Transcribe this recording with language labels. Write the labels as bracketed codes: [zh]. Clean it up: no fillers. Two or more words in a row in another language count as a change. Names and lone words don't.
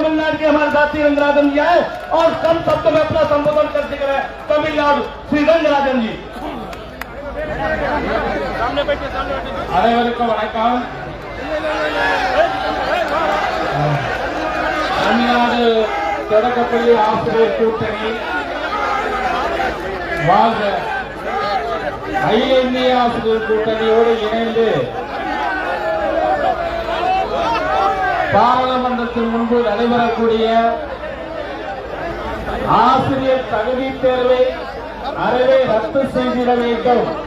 [hi] तमिलनाडु के हमारे साथी रंगराजन जी आए और कम शब्द में अपना संबोधन कर दिख रहे हैं। तमिलनाडु श्री रंगराजन जी। [ta] அனைவருக்கும் வணக்கம். தமிழ்நாடு தொடக்கப்பள்ளி ஆசிரியர் கூட்டணி வாழ்க, அகில இந்திய ஆசிரியர் கூட்டணியோடு இணைந்து பாராளுமன்றத்தின் முன்பு நடைபெறக்கூடிய ஆசிரியர் தகுதி தேர்வை அறவே ரத்து செய்திட வேண்டும்.